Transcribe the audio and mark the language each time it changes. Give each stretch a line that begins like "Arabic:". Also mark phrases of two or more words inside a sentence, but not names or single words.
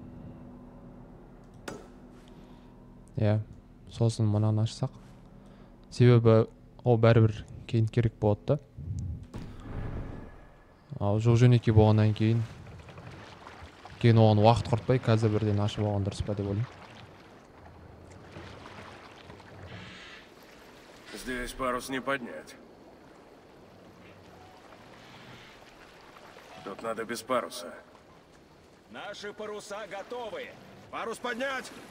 Kazakh: Сосын мынаны ашсақ. Себебі ол бәрібір кейін керек болады. Ал жол-жөнекей болғаннан кейін оған уақыт құртпай, қазір бірден ашып алған дұрыс па деп ойлаймын.
Russian: Здесь парус не поднять. Тут надо без паруса. Наши паруса готовы. Парус поднять!